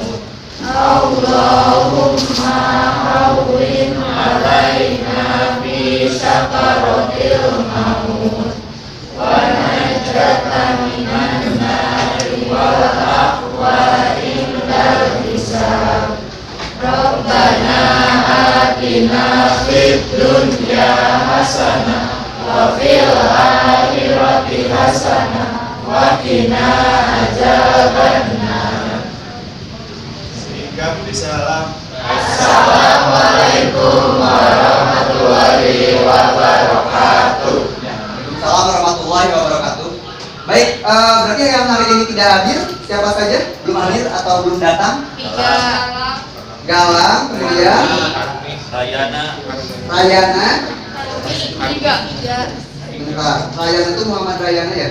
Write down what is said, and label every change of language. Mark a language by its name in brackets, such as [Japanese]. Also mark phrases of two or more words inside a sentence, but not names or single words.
[Arabic] اللهم هون علينا في سكرات الموت ونجاة من النار والعفو عند الحساب. ربنا آتنا في الدنيا حسنة وفي الآخرة حسنة وقنا عذاب النار. [Indonesian] Sehingga salam. [Arabic] السلام عليكم ورحمة الله وبركاته. وعليكم السلام ورحمة الله وبركاته. [Indonesian] Baik, berarti yang hari ini tidak hadir siapa saja? Belum hadir atau belum datang? Tiga. Galang, kemudian Rayana. Tiga. Bentar, Rayana itu Muhammad Rayana ya?